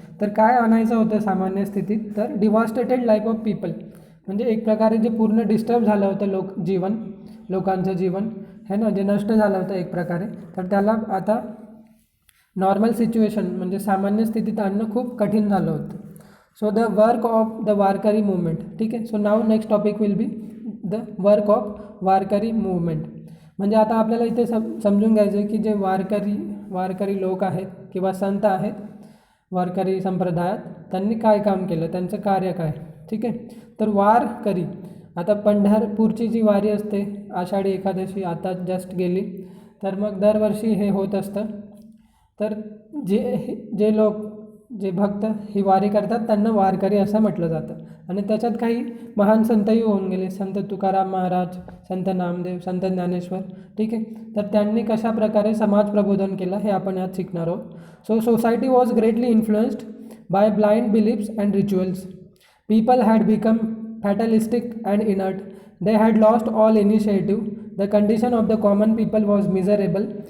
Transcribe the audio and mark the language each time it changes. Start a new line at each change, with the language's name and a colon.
Marathi: तर काय आणायचं होतं सामान्य स्थितीत, तर
English: devastated life of people
Marathi: म्हणजे एक प्रकारे जे पूर्ण डिस्टर्ब झालं होतं लोकांचं जीवन हे ना, जे नष्ट झालं होतं एक प्रकारे, तर त्याला आता
English: normal situation
Marathi: म्हणजे सामान्य स्थितीत आणणं खूप कठीण झालं होतं.
English: So the work of the Warkari movement.
Marathi: ठीक आहे,
English: So now next topic will be the work of Warkari movement.
Marathi: म्हणजे आता आपल्याला इथे समजून घ्यायचं आहे की जे वारकरी लोक आहेत किंवा संत आहेत वारकरी संप्रदायात, त्यांनी काय काम केलं, त्यांचं कार्य काय. ठीक आहे, तर वारकरी, आता पंढरपूरची जी वारी असते आषाढी एकादशी आता जस्ट गेली, तर मग दरवर्षी हे होत असतं. तर जे लोक जे भक्त ही वारी करतात त्यांना वारकरी असं म्हटलं जातं. आणि त्याच्यात काही महान संतही होऊन गेले, संत तुकाराम महाराज, संत नामदेव, संत ज्ञानेश्वर. ठीक आहे, तर त्यांनी कशा प्रकारे समाज प्रबोधन केलं हे आपण यात शिकणार आहोत.
English: So society was greatly influenced by blind beliefs and rituals. People had become fatalistic and inert. They had lost all initiative. The condition of the common people was miserable.